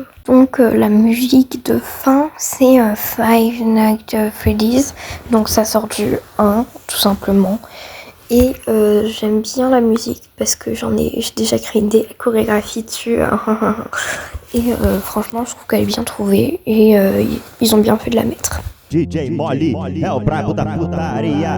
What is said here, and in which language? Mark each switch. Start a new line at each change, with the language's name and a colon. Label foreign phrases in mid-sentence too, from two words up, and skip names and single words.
French: Donc la musique de fin, c'est Five Nights at Freddy's. Donc ça sort du 1, tout simplement. Et j'aime bien la musique parce que j'ai déjà créé des chorégraphies dessus. Et franchement, je trouve qu'elle est bien trouvée. Et ils ont bien fait de la mettre.
Portuguese: DJ Molly é o brabo da putaria.